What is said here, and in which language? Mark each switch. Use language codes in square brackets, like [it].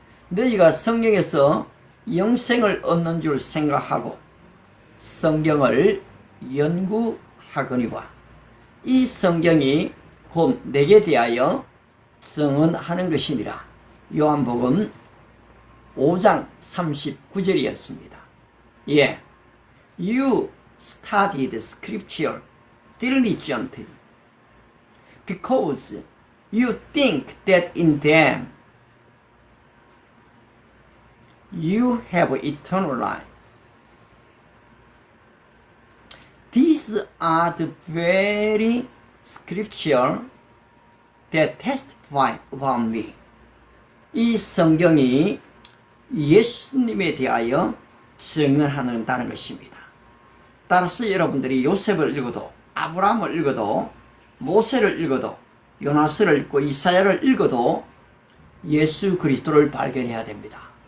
[ko] 너희가 성경에서 영생을 얻는 줄 생각하고 성경을 연구하거니와 이 성경이 곧 내게 대하여 증언하는 것이니라. 요한복음 5장 39절이었습니다. [en] 예, You studied scripture diligently because you think that in them you have eternal life. These are the very scripture that testify about me. [ko] 이 성경이 예수님에 대하여 증언한다는 것입니다. 따라서 여러분들이 요셉을 읽어도, 아브라함을 읽어도, 모세를 읽어도, 요나스를 읽고 이사야를 읽어도 예수 그리스도를 발견해야 됩니다.